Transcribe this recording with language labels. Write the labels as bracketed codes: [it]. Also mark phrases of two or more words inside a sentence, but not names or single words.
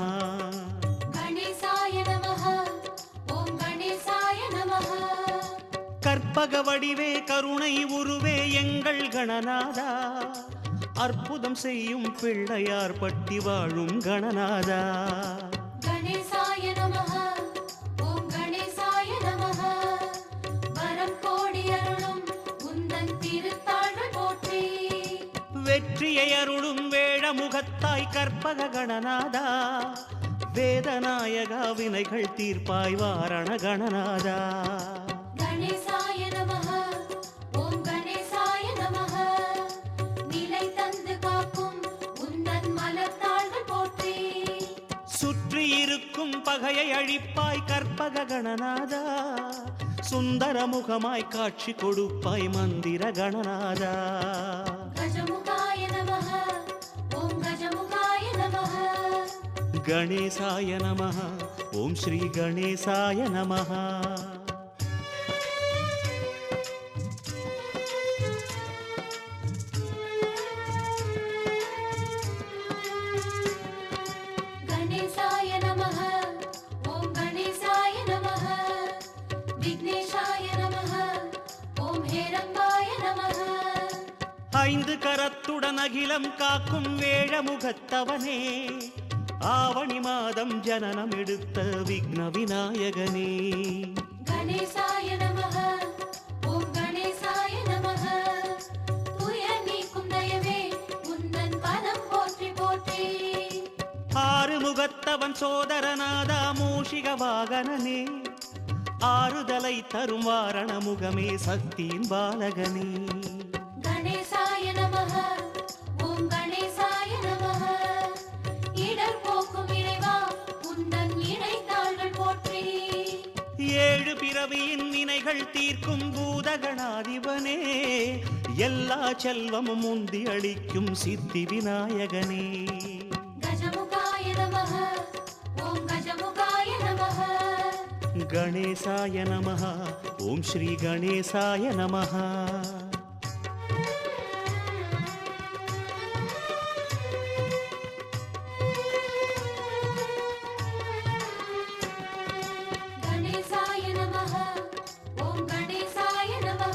[sa] गणेशाय नमः ओम गणेशाय नमः. [ta] கற்பக வடிவே கருணை உருவே எங்கள் கணநாதா, அற்புதம் செய்யும் பிள்ளையார் பட்டி வாழும் கணநாதா. [sa] गणेशाय नमः ओम गणेशाय नमः. [ta] வரம் கோடி அருளும் உந்தன் திருத்தாள்கள் போற்றி. வெற்றியை அருளும் வேழமுகத்தாய் கற்பக கணநாதா, வேதநாயகா வினைகள் தீர்ப்பாய் வாரண கணநாதா. [sa] गणेशाय नमः ओम गणेशाय नमः. [ta] நிலை தந்து காக்கும் உந்தன் மலர்த்தாள்கள் போற்றி. சுற்றி இருக்கும் பகையை அழிப்பாய் கற்பக கணநாதா, சுந்தர முகமாய் காட்சி கொடுப்பாய் மந்திர கணநாதா. [sa] गजमुखाय नमः ओम गजमुखाय नमः. गणेशाय नमः ओम श्री गणेशाय नमः. गणेशाय नमः ओम गणेशाय नमः. विघ्नेशाय नमः ओम हेरंबाय नमः. [ta] ஐந்து கரத்துடன் அகிலம் காக்கும் வேழமுகத்தவனே, ஆவணி மாதம் ஜனனம் எடுத்த விக்ன விநாயகனே. [sa] गणेशाय नमः ओम गणेशाय नमः. [ta] துயர் நீக்கும் தயவே உந்தன் பதம் போற்றி போற்றி. ஆறு முகத்தவன் சோதரநாதா மூஷிக வாகனனே, ஆறுதலை தரும் வாரண முகமே சக்தியின் பாலகனே. [sa] गणेशाय नमः ओम गणेशाय नमः. [ta] இடர் போக்கும் இறைவா உந்தன் இணைத்தாள்கள் போற்றி. ஏழு பிறவியின் வினைகள் தீர்க்கும் பூதகணாதிபனே, எல்லா செல்வமும் முந்தி அளிக்கும் சித்தி விநாயகனே. [sa] गजमुखाय नमः ओम गजमुखाय नमः. गणेशाय नमः ओम श्री गणेशाय नमः. गणेशाय नमः ओम गणेशाय नमः.